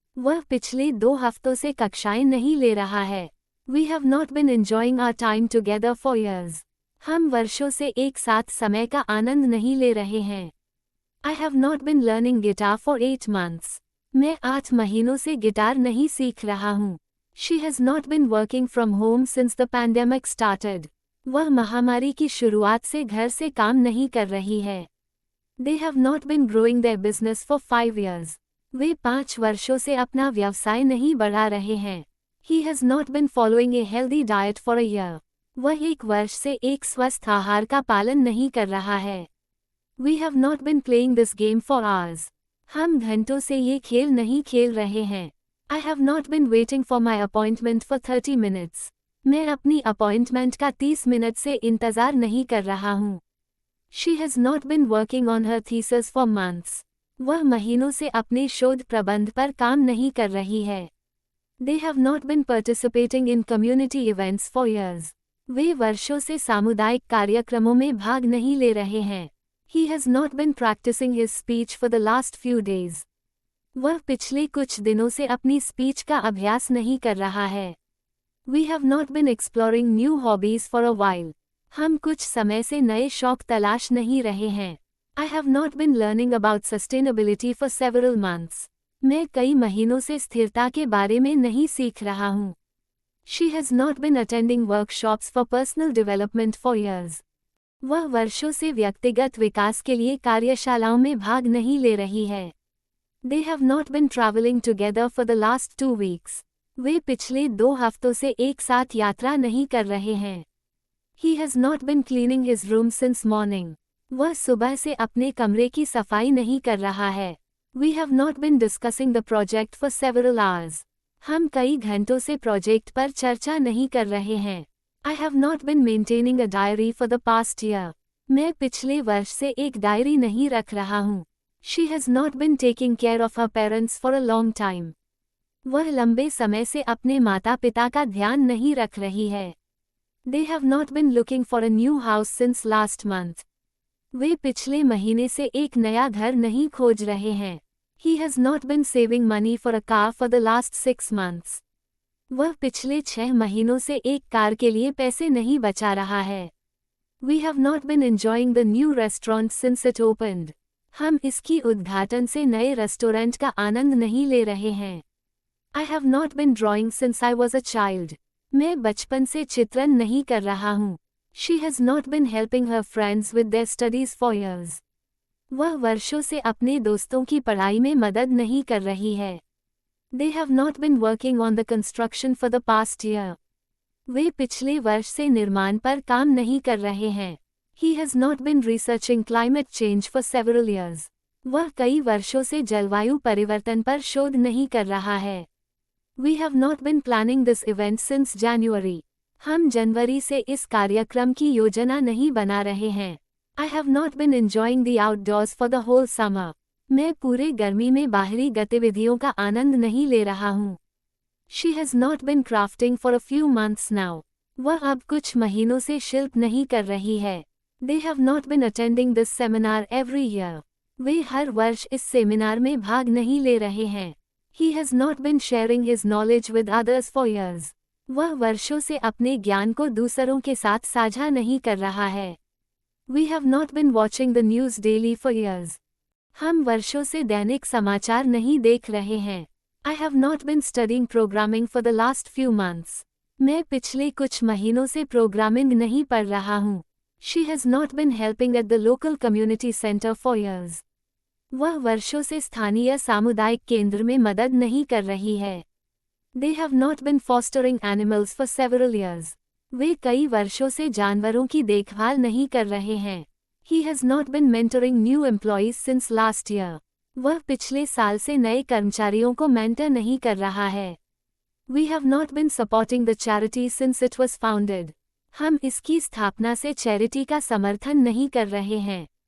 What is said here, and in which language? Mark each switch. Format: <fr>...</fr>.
<hi>वह पिछले 2 हफ्तों से कक्षाएं नहीं ले रहा है।</hi> <en>We have not been enjoying our time together for years.</en> <hi>हम वर्षों से एक साथ समय का आनंद नहीं ले रहे हैं।</hi> <en>I have not been learning guitar for 8 months.</en> <hi>मैं 8 महीनों से गिटार नहीं सीख रहा हूँ.</hi> <en>She has not been working from home since the pandemic started.</en> <hi>वह महामारी की शुरुआत से घर से काम नहीं कर रही है.</hi> <en>They have not been growing their business for 5 years.</en> <hi>वे 5 वर्षों से अपना व्यवसाय नहीं बढ़ा रहे हैं.</hi> <en>He has not been following a healthy diet for a year.</en> <hi>वह 1 वर्ष से एक स्वस्थ आहार का पालन नहीं कर रहा है.</hi> <en>We have not been playing this game for hours.</en> <hi>हम घंटों से ये खेल नहीं खेल रहे हैं.</hi> <en>I have not been waiting for my appointment for 30 minutes.</en> <hi>मैं अपनी अपॉइंटमेंट का 30 मिनट से इंतज़ार नहीं कर रहा हूँ.</hi> <en>She has not been working on her thesis for months.</en> <hi>वह महीनों से अपने शोध प्रबंध पर काम नहीं कर रही है.</hi> <en>They have not been participating in community events for years.</en> <hi>वे वर्षों से सामुदायिक कार्यक्रमों में भाग नहीं ले रहे हैं.</hi> <en>He has not been practicing his speech for the last few days.</en> <hi>वह पिछले कुछ दिनों से अपनी स्पीच का अभ्यास नहीं कर रहा है.</hi> <en>We have not been exploring new hobbies for a while.</en> <hi>हम कुछ समय से नए शौक तलाश नहीं रहे हैं.</hi> <en>I have not been learning about sustainability for several months.</en> <hi>मैं कई महीनों से स्थिरता के बारे में नहीं सीख रहा हूँ.</hi> <en>She has not been attending workshops for personal development for years.</en> <hi>वह वर्षों से व्यक्तिगत विकास के लिए कार्यशालाओं में भाग नहीं ले रही है.</hi> <en>They have not been traveling together for the last 2 weeks.</en> <hi>वे पिछले 2 हफ्तों से एक साथ यात्रा नहीं कर रहे हैं.</hi> <en>He has not been cleaning his room since morning.</en> <hi>वह सुबह से अपने कमरे की सफाई नहीं कर रहा है.</hi> <en>We have not been discussing the project for several hours.</en> <hi>हम कई घंटों से प्रोजेक्ट पर चर्चा नहीं कर रहे हैं.</hi> <en>I have not been maintaining a diary for the past year.</en> <hi>मैं पिछले वर्ष से एक डायरी नहीं रख रहा हूँ.</hi> <en>She has not been taking care of her parents for a long time.</en> <hi>वह लंबे समय से अपने माता-पिता का ध्यान नहीं रख रही है.</hi> <en>They have not been looking for a new house since last month.</en> <hi>वे पिछले महीने से एक नया घर नहीं खोज रहे हैं.</hi> <en>He has not been saving money for a car for the last 6 months.</en> <hi>वह पिछले 6 महीनों से एक कार के लिए पैसे नहीं बचा रहा है.</hi> <en>We have not been enjoying the new restaurant since it opened.</en> <hi>हम इसकी उद्घाटन से नए रेस्टोरेंट का आनंद नहीं ले रहे हैं.</hi> <en>I have not been drawing since I was a child.</en> <hi>मैं बचपन से चित्रण नहीं कर रहा हूँ.</hi> <en>She has not been helping her friends with their studies for years.</en> <hi>वह वर्षों से अपने दोस्तों की पढ़ाई में मदद नहीं कर रही है.</hi> <en>They have not been working on the construction for the past year.</en> <hi>वे पिछले वर्ष से निर्माण पर काम नहीं कर रहे हैं.</hi> <en>He has not been researching climate change for several years.</en> <hi>वह कई वर्षों से जलवायु परिवर्तन पर शोध नहीं कर रहा है.</hi> <en>We have not been planning this event since January.</en> <hi>हम जनवरी से इस कार्यक्रम की योजना नहीं बना रहे हैं.</hi> <en>I have not been enjoying the outdoors for the whole summer.</en> <hi>मैं पूरे गर्मी में बाहरी गतिविधियों का आनंद नहीं ले रहा हूँ.</hi> <en>She has not been crafting for a few months now.</en> <hi>वह अब कुछ महीनों से शिल्प नहीं कर रही है.</hi> <en>They have not been attending this seminar every year.</en> <hi>वे हर वर्ष इस सेमिनार में भाग नहीं ले रहे हैं.</hi> <en>He has not been sharing his knowledge with others for years.</en> <hi>वह वर्षों से अपने ज्ञान को दूसरों के साथ साझा नहीं कर रहा है.</hi> <en>We have not been watching the news daily for years.</en> <hi>हम वर्षों से दैनिक समाचार नहीं देख रहे हैं.</hi> <en>I have not been studying programming for the last few months.</en> <hi>मैं पिछले कुछ महीनों से प्रोग्रामिंग नहीं पढ़ रहा हूँ.</hi> <en>She has not been helping at the local community center for years.</en> <hi>वह वर्षों से स्थानीय सामुदायिक केंद्र में मदद नहीं कर रही है.</hi> <en>They have not been fostering animals for several years.</en> <hi>वे कई वर्षों से जानवरों की देखभाल नहीं कर रहे हैं.</hi> <en>He has not been mentoring new employees since last year.</en> <hi>वह पिछले साल से नए कर्मचारियों को मेंटर नहीं कर रहा है.</hi> <en>We have not been supporting the charity since it was founded.</en> <hi>हम इसकी स्थापना से चैरिटी का समर्थन नहीं कर रहे हैं.</hi>